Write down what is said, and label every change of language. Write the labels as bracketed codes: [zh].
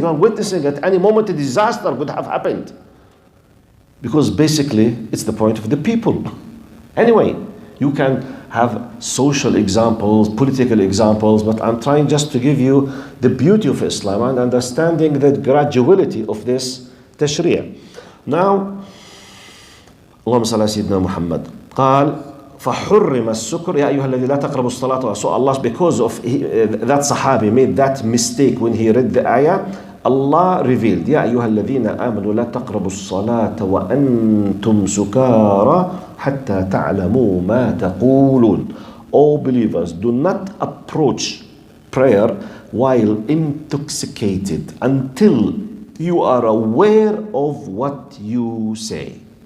[en] You are witnessing at any moment a disaster could have happened. Because basically, it's the point of the people. Anyway, you can have social examples, political examples, but I'm trying just to give you the beauty of Islam and understanding the graduality of this tashri'ah. Now, [ar] اللهم صل على سيدنا محمد. قال فحرم السكر يا أيها الذين لا تقربوا الصلاة. [en] So Allah, because of that Sahabi made that mistake when he read the ayah, Allah revealed [ar] يا أيها الذين آمنوا لا تقربوا الصلاة وأنتم سكارى حتى تعلموا ما تقولون. [en] All believers, do not approach prayer while intoxicated until you are aware of what you say.